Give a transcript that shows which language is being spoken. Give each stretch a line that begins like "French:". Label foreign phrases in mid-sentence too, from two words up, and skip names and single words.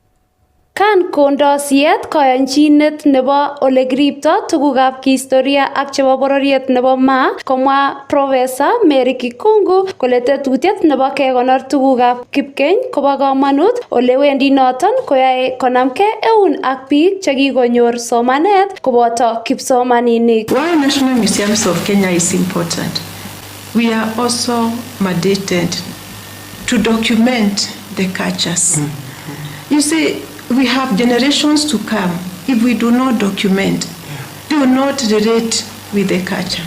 Kalenjin: Kan kondo siyet koyanchinet nebo ole kiripto tugukab kihistoria ak chebo bororiet nebo Maa, komwa Professor Mary Kikungu kole tetutiet nebo kekonor tugukab kipkeny kobo kamanut ole wendi noton koyae konamkei eun ak biik chekikonyor somanet koboto kipsomaninik.
English: Why National Museums of Kenya is important? We are also mandated to document the cultures. You see, we have generations to come. If we do not document, they will not relate with the culture.